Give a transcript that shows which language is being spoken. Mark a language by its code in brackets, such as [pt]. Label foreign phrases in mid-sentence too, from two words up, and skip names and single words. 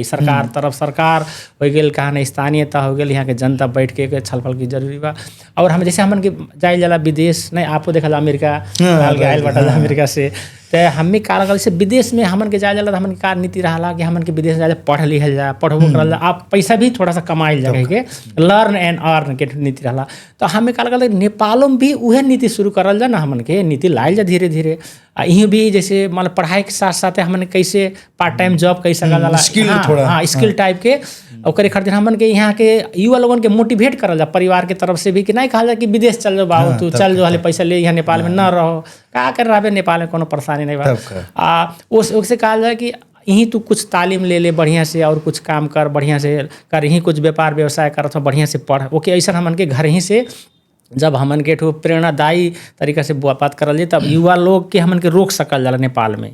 [bho] सरकार तरफ सरकार हो गई कहा ना स्थानीयता हो गई यहाँ के जनता बैठ के छलफल की जरूरी बा। और हम जैसे हमन के जाए जाला विदेश नहीं आपको देखा अमेरिका आयल बटल अमेरिका से तो हमें का लगल से विदेश में हमन के जाए जाला हमन के का नीति रहा कि हमन के विदेश जाए पढ़ लिखल जा पढ़बो करल जा आप पैसा भी थोड़ा सा कमाइल जा के [en] learn and earn [bho] के नीति रहा। तो हमें का लगल नेपालों में भी वह नीति शुरू करल जा ना हमन के नीति लाइल जा धीरे धीरे यहीं भी जैसे मतलब पढ़ाई के साथ साथ हमन कैसे [en] part time job [bho] कैसे सकल जाला स्किल टाइप के ओकरे खातिर हमन के यहाँ के युवा लोगन के मोटिवेट करल जा परिवार के तरफ से भी कि नहीं कहा जा कि विदेश चल जाओ बाबू तू चल जो हाले पैसा ले यहाँ नेपाल में न रहो का कर रहा नेपाल में कोनो परेशानी नहीं बा उससे कहा जाए कि यहीं तू कुछ तालीम ले बढ़िया से और कुछ काम कर बढ़िया से कर यहीं कुछ व्यापार व्यवसाय कर अथवा बढ़िया से पढ़ ओके ऐसा हमन के घर ही से जब हमन के ठो प्रेरणादायी तरीका से बात करल जाए तब युवा लोग के हमन के रोक सकल जाला नेपाल में।